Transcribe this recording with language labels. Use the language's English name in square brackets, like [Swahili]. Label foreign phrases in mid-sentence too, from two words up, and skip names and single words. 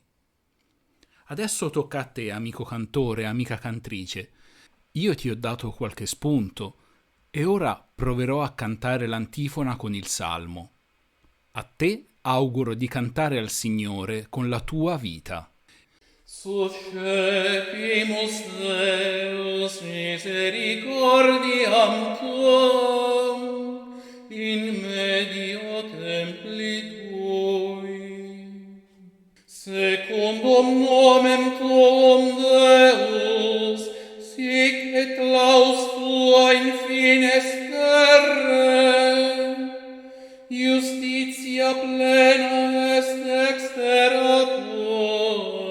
[Italian] Adesso tocca a te, amico cantore, amica cantrice. Io ti ho dato qualche spunto e ora proverò a cantare l'antifona con il salmo. A te auguro di cantare al Signore con la tua vita. [Latin] Suscepimus Deus misericordiam tuam in medio templi tui. Secundum nomen tuum Deus, sic et claus tua in fines terrae, justitia plena est exterra tua.